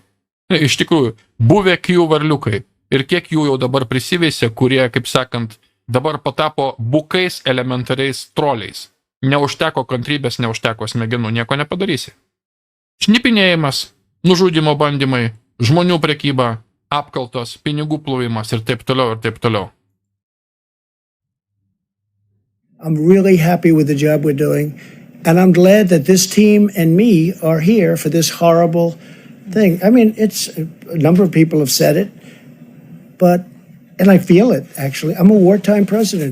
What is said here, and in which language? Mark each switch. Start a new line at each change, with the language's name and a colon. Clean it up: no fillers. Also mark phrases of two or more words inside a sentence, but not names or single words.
Lithuanian: Iš tikrųjų, buvę Q varliukai ir kiek jų jau dabar prisiveisė, kurie, kaip sakant, dabar patapo bukais elementariais troliais. Neužteko kantrybės, neužteko smegenų, nieko nepadarysi. Šnipinėjimas, nužudimo bandymai, žmonių prekyba, apkaltos, pinigų plovimas ir taip toliau ir taip toliau.
English: I'm really happy with the job we're doing, and I'm glad that this team and me are here for this horrible thing. I mean, a number of people have said it, and I feel it, actually. I'm a wartime president.